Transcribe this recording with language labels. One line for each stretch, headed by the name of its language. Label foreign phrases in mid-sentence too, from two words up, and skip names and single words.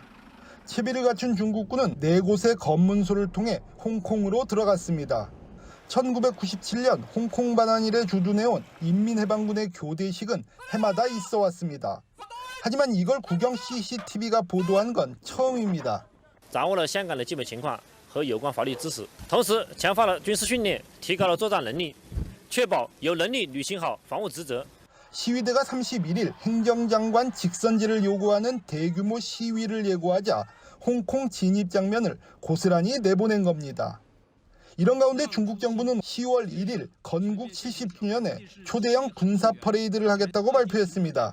Korean: 채비를 갖춘 중국군은 4곳의 검문소를 통해 홍콩으로 들어갔습니다. 1997년 홍콩 반환일에 주둔해온 인민해방군의 교대식은 해마다 있어 왔습니다. 하지만 이걸 국영 CCTV가 보도한 건 처음입니다.
Chinese: 掌握了香港的基本情况和有关法律知识，同时强化了军事训练，提高了作战能力，确保有能力履行好防务职责。
Korean: 시위대가 31일 행정장관 직선제를 요구하는 대규모 시위를 예고하자 홍콩 진입 장면을 고스란히 내보낸 겁니다. 이런 가운데 중국 정부는 10월 1일 건국 70주년에 초대형 군사 퍼레이드를 하겠다고 발표했습니다.